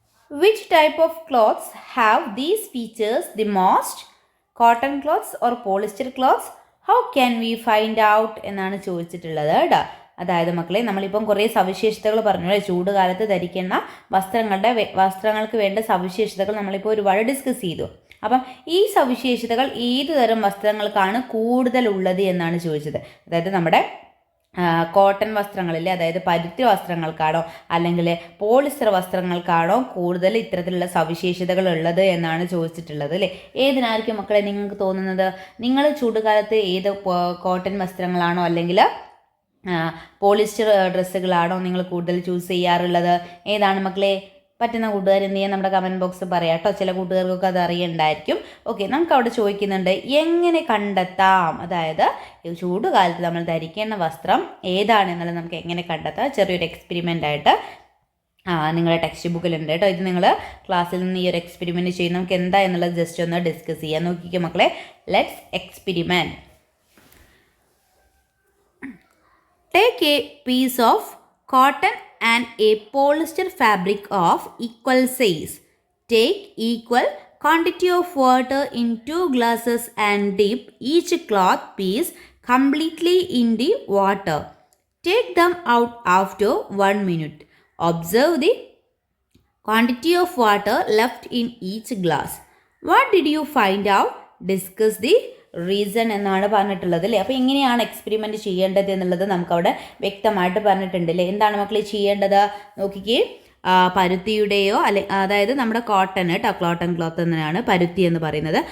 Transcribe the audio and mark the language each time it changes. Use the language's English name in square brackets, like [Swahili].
[English] Which type of clothes have these features the most? Cotton clothes or polyester clothes? How can we find out [Malayalam] എന്നാണ് ചോദിച്ചിട്ടുള്ളത് കേട്ടോ. അതായത് മക്കളെ, നമ്മളിപ്പം കുറേ സവിശേഷതകൾ പറഞ്ഞു അല്ലേ. ചൂട് കാലത്ത് ധരിക്കുന്ന വസ്ത്രങ്ങൾക്ക് വേണ്ട സവിശേഷതകൾ നമ്മളിപ്പോൾ ഒരുപാട് ഡിസ്കസ് ചെയ്തു. അപ്പം ഈ സവിശേഷതകൾ ഏതു തരം വസ്ത്രങ്ങൾക്കാണ് കൂടുതലുള്ളത് എന്നാണ് ചോദിച്ചത്. അതായത് നമ്മുടെ കോട്ടൺ വസ്ത്രങ്ങളില്ലേ, അതായത് പരുത്തി വസ്ത്രങ്ങൾക്കാണോ അല്ലെങ്കിൽ പോളിസ്റ്റർ വസ്ത്രങ്ങൾക്കാണോ കൂടുതൽ ഇത്തരത്തിലുള്ള സവിശേഷതകൾ ഉള്ളത് എന്നാണ് ചോദിച്ചിട്ടുള്ളത് അല്ലേ. ഏതിനായിരിക്കും മക്കളെ നിങ്ങൾക്ക് തോന്നുന്നത്? നിങ്ങൾ ചൂടുകാലത്ത് ഏത് കോട്ടൺ വസ്ത്രങ്ങളാണോ അല്ലെങ്കിൽ പോളിസ്റ്റർ ഡ്രസ്സുകളാണോ നിങ്ങൾ കൂടുതൽ ചൂസ് ചെയ്യാറുള്ളത്? ഏതാണ് മക്കളെ? പറ്റുന്ന കൂട്ടുകാർ എന്ത് ചെയ്യാൻ നമ്മുടെ കമൻറ്റ് ബോക്സ് പറയാം കേട്ടോ. ചില കൂട്ടുകാർക്കൊക്കെ അത് അറിയണ്ടായിരിക്കും. ഓക്കെ, നമുക്ക് അവിടെ ചോദിക്കുന്നുണ്ട് എങ്ങനെ കണ്ടെത്താം, അതായത് ചൂടുകാലത്ത് നമ്മൾ ധരിക്കേണ്ട വസ്ത്രം ഏതാണെന്നുള്ളത് നമുക്ക് എങ്ങനെ കണ്ടെത്താം. ചെറിയൊരു എക്സ്പെരിമെൻ്റ് ആയിട്ട് നിങ്ങളുടെ ടെക്സ്റ്റ് ബുക്കിലുണ്ട് കേട്ടോ. ഇത് നിങ്ങൾ ക്ലാസ്സിൽ നിന്ന് ഈ ഒരു എക്സ്പെരിമെൻറ്റ് ചെയ്യും. നമുക്ക് എന്താ എന്നുള്ളത് ജസ്റ്റ് ഒന്ന് ഡിസ്കസ് ചെയ്യാം. നോക്കിക്കോ മക്കളെ, [English] Let's experiment. Take a piece of cotton and a polyester fabric of equal size. Take equal quantity of water in 2 glasses and dip each cloth piece completely in the water. Take them out after 1 minute. Observe the quantity of water left in each glass. What did you find out? Discuss the reason [Malayalam] എന്നാണ് പറഞ്ഞിട്ടുള്ളത് അല്ലേ. അപ്പോൾ ഇങ്ങനെയാണ് experiment ചെയ്യേണ്ടത് എന്നുള്ളത് നമുക്കവിടെ വ്യക്തമായിട്ട് പറഞ്ഞിട്ടുണ്ട് അല്ലേ. എന്താണ് മക്കളെ ചെയ്യേണ്ടത്? നോക്കിക്കേ, പരുത്തിയുടെയോ അതായത് നമ്മുടെ കോട്ടൺ കേട്ടോ, കോട്ടൺ ക്ലോത്ത് എന്നാണ് പരുത്തി എന്ന് പറയുന്നത്.